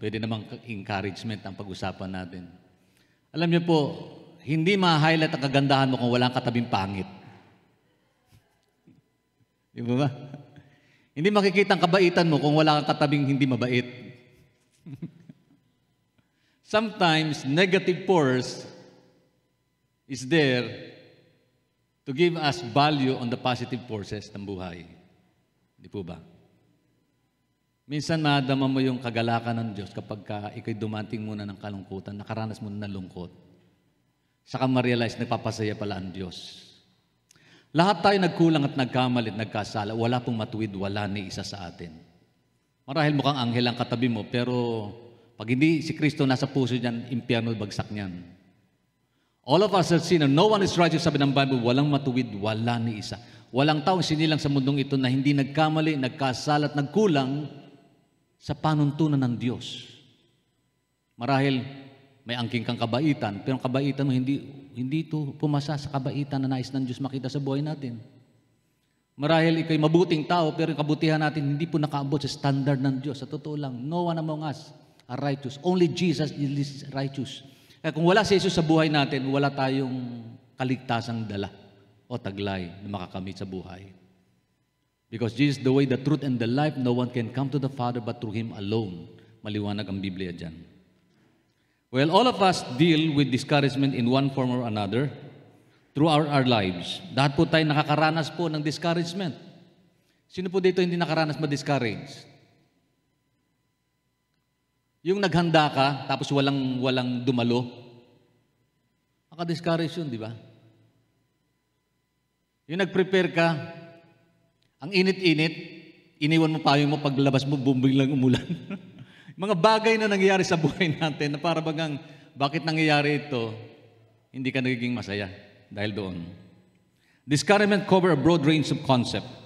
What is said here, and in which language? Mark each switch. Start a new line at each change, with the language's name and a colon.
Filipino: Pwede namang encouragement ang pag-usapan natin. Alam niyo po, hindi ma-highlight ang kagandahan mo kung walang katabing pangit. Di ba? Hindi makikita ang kabaitan mo kung wala kang katabing hindi mabait.
English: Sometimes, negative force is there to give us value on the positive forces
Filipino: ng buhay. Di po ba? Minsan, madama mo yung kagalakan ng Diyos kapag ikaw'y dumating muna ng kalungkutan, nakaranas mo na ng lungkot. Saka ma-realize, nagpapasaya pala ang Diyos. Lahat tayo nagkulang at nagkamali at nagkasala. Wala pong matuwid, wala ni isa sa atin. Marahil mukhang anghel ang katabi mo, pero pag hindi si Kristo nasa puso niyan, impyerno bagsak niyan.
English: All of us have sinned, and no one is righteous,
Filipino: sabi ng Bible, walang matuwid, wala ni isa. Walang taong sinilang sa mundong ito na hindi nagkamali, nagkasala at nagkulang sa panuntunan ng Diyos. Marahil may angking kang kabaitan, pero ang kabaitan mo hindi ito pumasa sa kabaitan na nais ng Diyos makita sa buhay natin. Marahil ikaw'y mabuting tao, pero yung kabutihan natin hindi po nakaabot sa standard ng Diyos. Sa totoo lang,
English: no one among us are righteous. Only Jesus is righteous.
Filipino: Kaya kung wala si Jesus sa buhay natin, wala tayong kaligtasang dala o taglay na makakamit sa buhay.
English: Because Jesus is the way, the truth, and the life. No one can come to the Father but through Him alone.
Filipino: Maliwanag ang Biblia dyan.
English: Well, all of us deal with discouragement in one form or another through our lives.
Filipino: Lahat po tayo nakakaranas po ng discouragement. Sino po dito hindi nakaranas ma-discourage? Yung naghanda ka, tapos walang dumalo, maka-discourage yun, di ba? Yung nag-prepare ka, ang init-init, iniwan mo payo mo, paglabas mo, bumiglang umulan. Mga bagay na nangyayari sa buhay natin na para bagang, bakit nangyayari ito, hindi ka nagiging masaya dahil doon.
English: Discouragement cover a broad range of concept.